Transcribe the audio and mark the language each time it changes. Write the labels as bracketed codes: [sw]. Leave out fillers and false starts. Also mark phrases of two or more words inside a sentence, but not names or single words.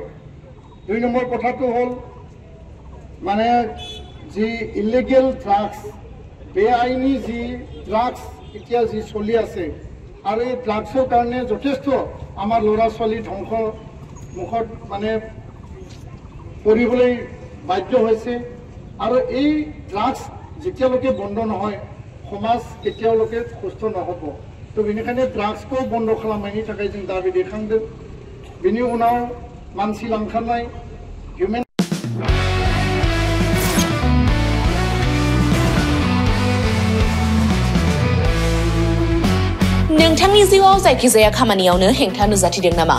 [as] 2 নম্বৰ কথাটো হ'ল মানে যি [en] illegal drugs, [as] বেআইনী যি ড্ৰাগছ এতিয়া যি চলি আছে আৰু এই ড্ৰাগছৰ কাৰণে যথেষ্ট আমাৰ ল'ৰা ছোৱালী ধ্বংস মুখত মানে পৰিবলৈ বাধ্য হৈছে আৰু এই ড্ৰাগছ যেতিয়ালৈকে বন্ধ নহয় সমাজ কেতিয়ালৈকে সুস্থ নহ'ব। [brx] तो बेनिखायनो ड्राग्सखौ बन्द खालामनायनि थाखाय जों दाबि दैखांदों। बेनि उनाव मानसि लांखारनाय हिउमेन नोंथांनि जिउआव जायखिजाया खामानियावनो हेंथा नुजाथिदों नामा?